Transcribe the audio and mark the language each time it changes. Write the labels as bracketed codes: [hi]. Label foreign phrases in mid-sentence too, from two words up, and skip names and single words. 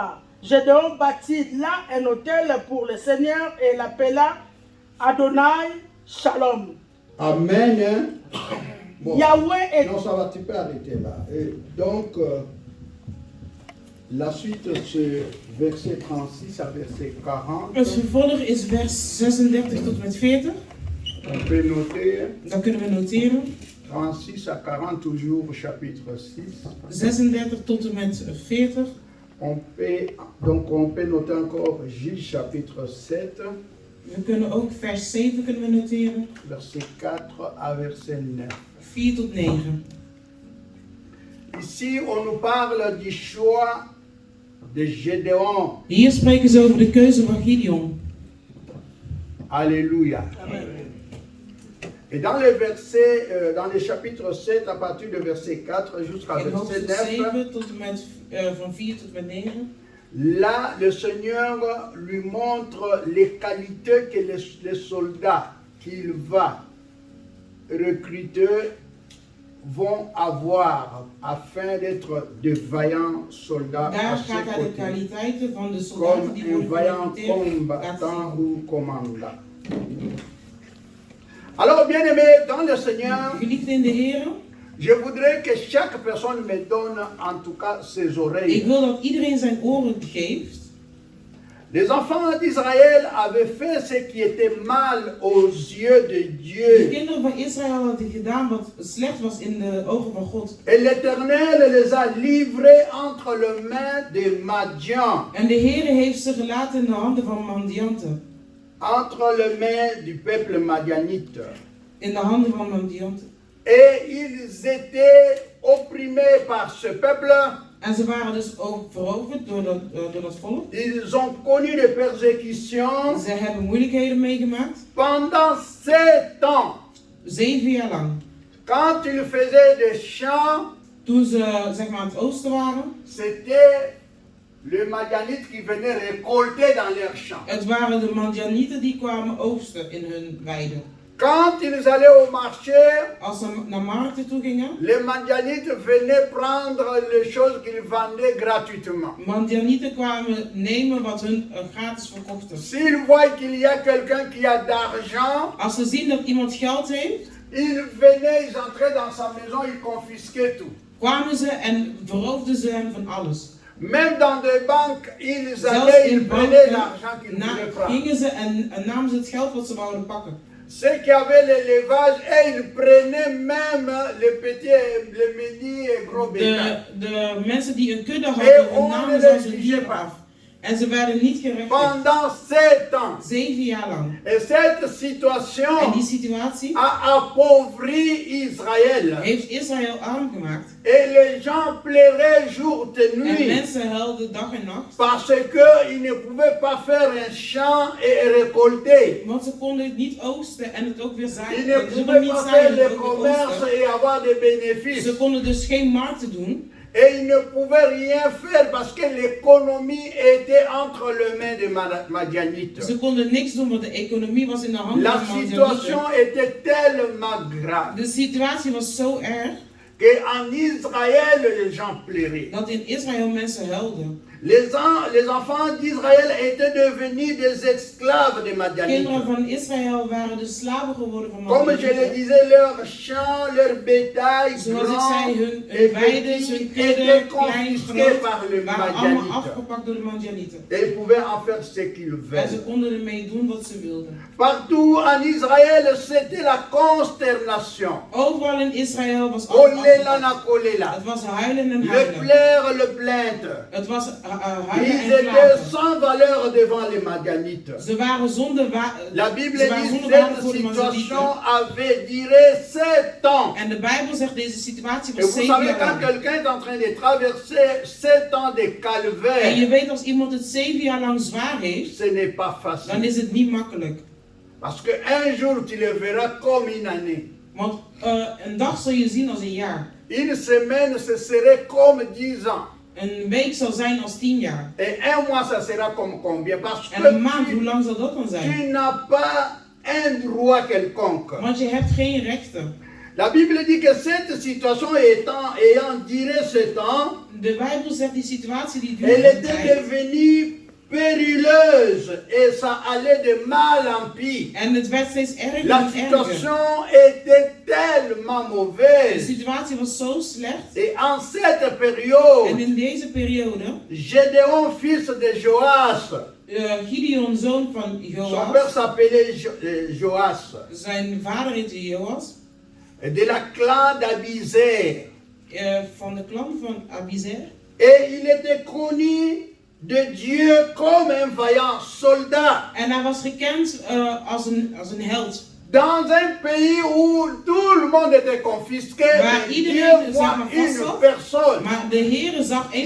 [fr] » Gédéon bâtit là un autel pour le Seigneur et l'appela Adonai Shalom. Amen. Bon. Yahweh est... Non, ça va, tu peux arrêter là. Et donc, la suite, c'est verset 36 à verset 40. [nl] Het vervolg is vers 36 tot en met 40. [fr] On peut noter. [nl] Dan kunnen we noteren. [fr] 36 à 40, toujours chapitre 6. [nl] 36 tot en met 40. [fr] On peut noter encore Gilles chapitre 7. [nl] We kunnen ook vers 7 kunnen we noteren. [fr] Verset 4 à verset 9. [nl] 4 tot 9. [fr] Ici, on nous parle du choix de Gédéon. [nl] Hier spreken ze over de keuze van Gideon. [fr] Alléluia. Amen. Et dans les versets, dans les chapitres 7, à partir de verset 4 jusqu'à verset 9, [nl] tot en met, van 4 tot en met 9. [fr] Là, le Seigneur lui montre les qualités que les soldats qu'il va recruter vont avoir afin d'être de vaillants soldats à ses côtés, comme un vaillant combattant ou commandant. Alors, bien aimé dans le Seigneur, je voudrais que chaque personne me donne en tout cas ses oreilles. [nl] Ik wil dat iedereen zijn oren geeft. [fr] Les enfants d'Israël avaient fait ce qui était mal aux yeux de Dieu. [nl] De kinderen van Israël hadden gedaan wat slecht was in de ogen van God. [fr] Et l'Éternel les a livrés entre les mains des Madian. [nl] En de Heere heeft ze gelaten in de handen van Madianten. [fr] Entre les mains du peuple madianite. [nl] In de handen van Madianten. [fr] Et ils étaient opprimés par ce peuple. [nl] En ze waren dus ook veroverd door dat volk. [fr] Ils ont connu des persécutions. [nl] Ze hebben moeilijkheden meegemaakt. [fr] Pendant 7 ans. [nl] 7 jaar lang. [fr] Quand ils faisaient des champs. [nl] Toen ze zeg maar aan het oosten waren. [fr] C'était le Madianite qui venait récolter dans leurs champs. [nl] Het waren de Madianieten die kwamen oogsten in hun weiden. [fr] Quand ils allaient au marché, [nl] als ze naar markten toe gingen, [fr] les Madianites venaient prendre les choses qu'ils vendaient gratuitement. [nl] Madianieten kwamen nemen wat hun gratis verkochten. [fr] S'ils voient qu'il y a quelqu'un qui a d'argent, [nl] als ze zien dat iemand geld heeft, [fr] ils venaient, ils entraient dans sa maison, ils confisquaient tout. [nl] Kwamen ze en veroofden ze hem van alles. [fr] Même dans des banques, ils allaient, ils prenaient l'argent qu'ils voulaient prendre. [nl] Gingen ze en namen ze het geld wat ze wouden pakken. [fr] Ceux qui avaient l'élevage, et ils prenaient même les petits, les mini et gros bétail. [nl] De mensen die een kudde hadden, namen ze hun dier af. En ze werden niet gerechtigd. [fr] Pendant 7 ans. [nl] 7 jaar lang. [fr] Et cette situation [nl] en die situatie [fr] a appauvri Israël. [nl] Heeft Israël arm gemaakt. [fr] Et les gens pleuraient jour et nuit. [nl] En mensen huilden dag en nacht. [fr] Parce qu'ils ne pouvaient pas faire un champ et récolter. [nl] Want ze konden het niet oogsten en het ook weer zaaien. [fr] Ils ne pouvaient pas faire le commerce et avoir des bénéfices. [nl] Ze konden dus geen markten doen. [fr] Et ils ne pouvaient rien faire parce que l'économie était entre les mains des Madianites. [nl] Ze konden niks doen want de economie was in de handen van de Madianieten. [fr] La situation était tellement grave. [nl] De situatie was zo erg. [fr] Que en Israël les gens pleuraient. [nl] Dat in Israël mensen huilden. [fr] les enfants d'Israël étaient devenus des esclaves des Madianites. [nl] Kinderen van Israël waren de slaven geworden van [fr] Comme je le [nl] Madianieten. [fr] disais, leurs champs, leurs bétail, [nl] Zoals ik [fr] grands [nl] zei, hun [fr] et [nl] weiden, [fr] petits, [nl] hun kudde, [fr] étaient [nl] klein, [fr] confisqués [nl] groot, [fr] par les [nl] waren allemaal [fr] Madianites. [nl] afgepakt door de Madianieten. [fr] Et ils pouvaient en faire ce qu'ils [nl] En ze [fr] veulent. [nl] konden ermee doen wat ze wilden. [fr] Partout en Israël, c'était la consternation. [nl] Overal in Israël was alles [ln] Olela [nl] afgepakt. [ln] na kolela. [nl] Het was huilen en [fr] Le [nl] huilen. [fr] plaire, le plainte. [nl] Het was huilen [fr] Ils [nl] en [fr] étaient [nl] klagen. [fr] sans valeur devant les Madianites. [nl] Ze waren zonder [fr] La Bible [nl] ze waren [fr] dit [nl] zonder [fr] que [nl] waarde [fr] cette [nl] voor de [fr] situation [nl] Madianieten. [fr] avait duré 7 ans. [nl] En de Bijbel zegt deze situatie [fr] Et [nl] was [fr] vous [nl] 7 [fr] savez, [nl] jaar [fr] quand [nl] lang. [fr] quelqu'un est en train de traverser 7 ans de [nl] En je [fr] calvaire, [nl] weet als iemand het 7 jaar lang zwaar heeft, [fr] ce n'est pas [nl] dan [fr] facile. [nl] is het niet makkelijk. [fr] Parce qu'un jour, tu le verras comme une année. [nl] Want een dag zal je zien als een jaar. [fr] Une semaine, ce serait comme 10 ans. [nl] Een week zal zijn als 10 jaar. [fr] Et un mois, ça sera comme combien? Parce [nl] En een maand, [fr] que [nl] hoe lang zal dat dan zijn? [fr] tu n'as pas un droit quelconque. [nl] Want je hebt geen rechten. [fr] La Bible dit que cette situation ayant duré 7 ans, [nl] De Bijbel zegt die situatie die [fr] elle [nl] duurt een [fr] était [nl] tijd. [fr] devenue périleuse et ça allait de mal en pis. [nl] En het werd steeds erger [fr] La [nl] en erger. [fr] situation était tellement [nl] De [fr] mauvaise. [nl] situatie was zo slecht. [fr] Et en cette [nl] En [fr] période, [nl] in deze periode, [fr] Gédéon, fils de Joas, [nl] Gideon, zoon van [fr] son père [nl] Joas, [fr] s'appelait Joas, [nl] zijn vader heette Joas, [fr] de la clan d'Abizar. [nl] van de klan van Abizer. [fr] Et il était connu de Dieu comme un vaillant soldat. [nl] En hij was gekend als een held. [fr] Dans un pays où tout le monde était confisqué, [nl] Waar [fr] mais [nl] iedereen, [fr] Dieu [nl] zeg [fr] voit [nl] maar, [fr] une [nl] vastzat. [fr] personne [nl] Maar de Heere zag één